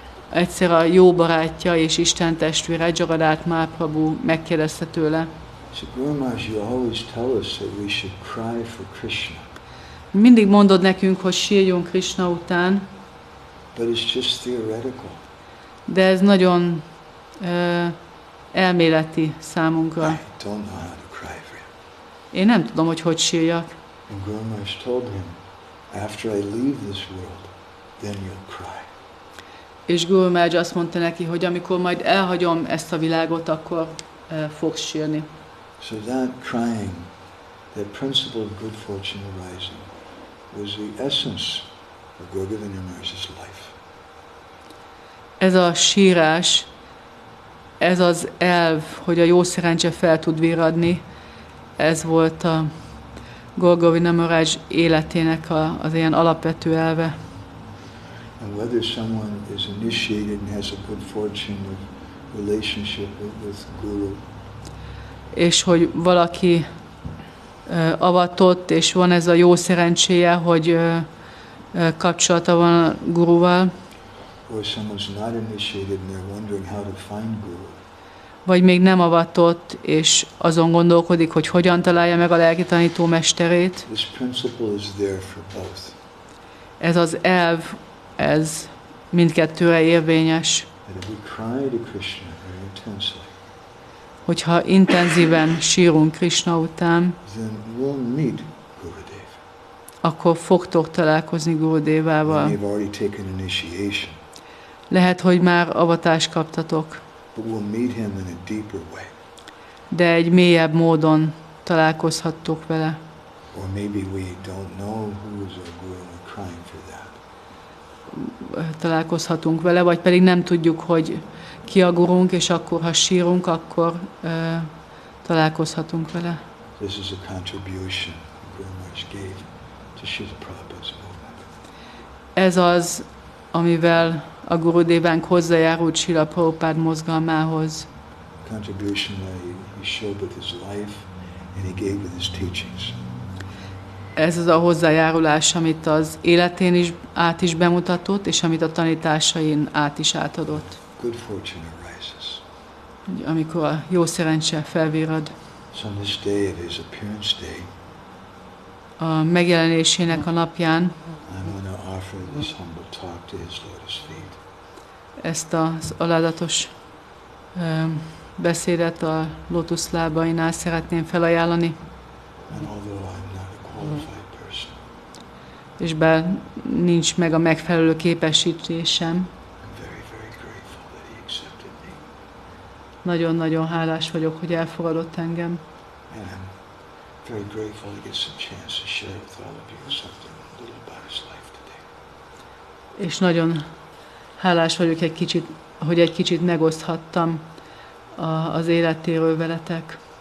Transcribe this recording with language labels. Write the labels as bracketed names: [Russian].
[Hungarian] Egyszer a jó barátja és Isten testvére Jagadat Mahaprabhu megkérdezte tőle, [English] he said, Guru Maharaj, you always tell us that we should cry for Krishna, [Hungarian] mindig mondod nekünk, hogy sírjunk Krishna után, [English] but it's just theoretical. [Hungarian] de ez nagyon elméleti számunkra. [English] I don't know how to cry for [Hungarian] Én nem tudom, hogy sírjak. [English] And Gour Maharaj told him, after I leave this world, then you'll cry. [Hungarian] És Gour Maharaj azt mondta neki, hogy amikor majd elhagyom ezt a világot, akkor fogsz sírni. [English] So that crying, that principle of good fortune arising, was the essence of Govinda Maharaj's life. [Hungarian] Ez a sírás, ez az elv, hogy a jó szerencse fel tud virradni, ez volt a Govinda Maharaj életének az ilyen alapvető elve. [English] And whether someone is initiated and has a good fortune of relationship with Guru, [Hungarian] és hogy valaki avatott, és van ez a jó szerencséje, hogy kapcsolata van a guruval, [English] or someone's not initiated and they're wondering how to find Guru, [Hungarian] vagy még nem avatott, és azon gondolkodik, hogy hogyan találja meg a lelki tanító mesterét. [English] this principle is there for both. [Hungarian] Ez az elv, ez mindkettőre érvényes. [English] That if we cry to Krishna very intensely, [Hungarian] Hogyha intenzíven sírunk Krishna után, [English] then we'll meet Gurudev. [Hungarian] akkor fogtok találkozni [English] We [Hungarian] Gurudevával. [English] may have already taken initiation, [Hungarian] Lehet, hogy már avatást kaptatok, [English] but we'll meet him in a deeper way. [Hungarian] de egy mélyebb módon találkozhattok vele. [English] Or maybe we don't know who is our Guru and we're crying for that. [Hungarian] Találkozhatunk vele, vagy pedig nem tudjuk, hogy ki a gurunk, és akkor, ha sírunk, akkor találkozhatunk vele. [English] This is a contribution Guru Maharaj gave to Srila Prabhupada's movement. [Hungarian] Ez az, amivel a Gurudevánk hozzájárult Srila Prabhupád mozgalmához. [English] Contribution that he showed with his life and he gave with his teachings. [Hungarian] Ez az a hozzájárulás, amit az életén is át is bemutatott, és amit a tanításain át is átadott. [English] Good fortune arises. [Hungarian] Amikor a jó szerencse felvirrad. [English] So on this day of his appearance day, [Hungarian] A megjelenésének a napján [English] I'm going to offer this humble talk to his lotus feet. [Hungarian] ezt az alázatos beszédet a lótuszlábainál szeretném felajánlani, [English] And although I'm not a qualified person, [Hungarian] és bár nincs meg a megfelelő képesítésem, [English] I'm very, very grateful that he accepted me. [Hungarian] nagyon-nagyon hálás vagyok, hogy elfogadott engem. [English] And I'm very grateful to get some chance to share with all of you something little about his life today. [Hungarian] És nagyon hálás vagyok hogy egy kicsit megoszthattam az életéről veletek.